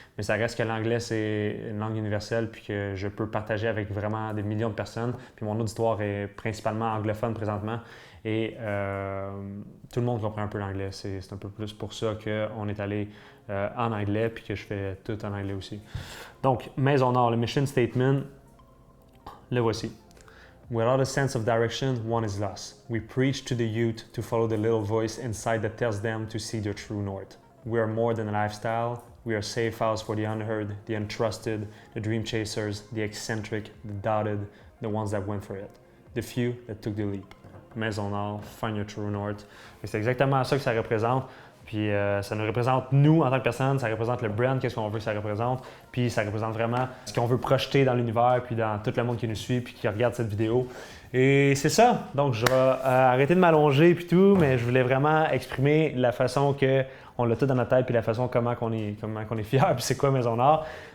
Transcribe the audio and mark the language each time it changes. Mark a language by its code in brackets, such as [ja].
[fr] Mais ça reste que l'anglais, c'est une langue universelle puis que je peux partager avec vraiment des millions de personnes. Puis mon auditoire est principalement anglophone présentement. Et tout le monde comprend un peu l'anglais. C'est un peu plus pour ça qu'on est allé en anglais puis que je fais tout en anglais aussi. Donc, Maison Nord, le [en] mission statement, [fr] le voici. [en] Without a sense of direction, one is lost. We preach to the youth to follow the little voice inside that tells them to see their true north. We are more than a lifestyle. We are safe house for the unheard, the untrusted, the dream chasers, the eccentric, the doubted, the ones that went for it. The few that took the leap. Maison Nord, find your true north. [fr] C'est exactement ça que ça représente. Puis ça nous représente nous en tant que personne, ça représente le brand, qu'est-ce qu'on veut que ça représente. Puis ça représente vraiment ce qu'on veut projeter dans l'univers, puis dans tout le monde qui nous suit, puis qui regarde cette vidéo. Et c'est ça. Donc je vais arrêter de m'allonger puis tout, mais je voulais vraiment exprimer la façon qu'on l'a tout dans notre tête, puis la façon comment on est fiers, puis c'est quoi Maison Nord.